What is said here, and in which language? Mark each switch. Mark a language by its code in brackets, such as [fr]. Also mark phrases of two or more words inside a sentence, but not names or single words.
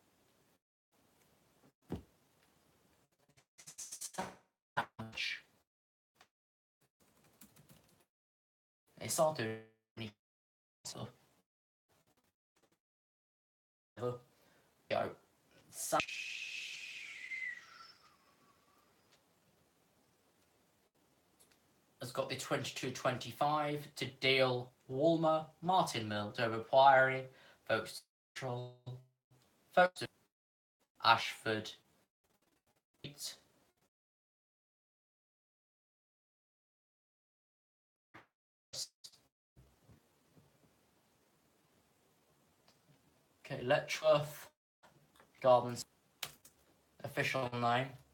[en] They start doing stuff. Go. Has got the 22:25 to Deal, Walmer, Martin Mill, Dover Priory, Folkestone, Ashford. Okay, Letchworth, Gardens, official name.